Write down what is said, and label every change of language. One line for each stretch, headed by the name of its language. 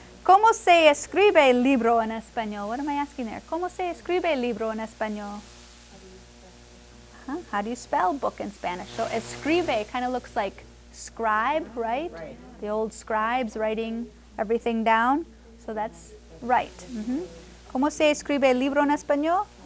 Spanish: ¿Cómo se escribe libro en español?
English: What am I asking there?
Spanish: ¿Cómo se escribe libro en español?
English: How do you spell book in Spanish? So escribe kind of looks like scribe, right? The old scribes writing everything down. So that's right.
Spanish: ¿Cómo se escribe libro en español?